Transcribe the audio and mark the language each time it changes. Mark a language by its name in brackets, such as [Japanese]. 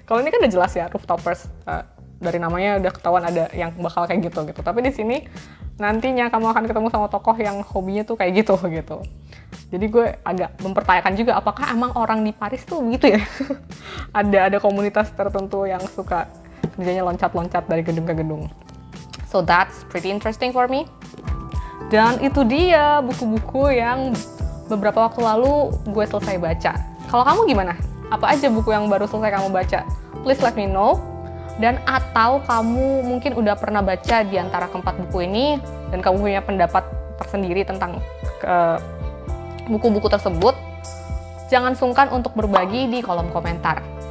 [Indonesian] Kalau ini kan udah jelas ya, Rooftoppers. Dari namanya udah ketahuan ada yang bakal kayak gitu. Tapi di sini nantinya kamu akan ketemu sama tokoh yang hobinya tuh kayak gitu. Jadi gue agak mempertanyakan juga, apakah emang orang di Paris tuh begitu ya? ada komunitas tertentu yang suka kerjanya loncat-loncat dari gedung ke gedung. [English] So that's pretty interesting for me. [Indonesian] Dan itu dia buku-buku yang beberapa waktu lalu gue selesai baca. Kalau kamu gimana? Apa aja buku yang baru selesai kamu baca? [English] Please let me know. [Indonesian] Dan atau kamu mungkin udah pernah baca di antara keempat buku ini dan kamu punya pendapat tersendiri tentang buku-buku tersebut, jangan sungkan untuk berbagi di kolom komentar.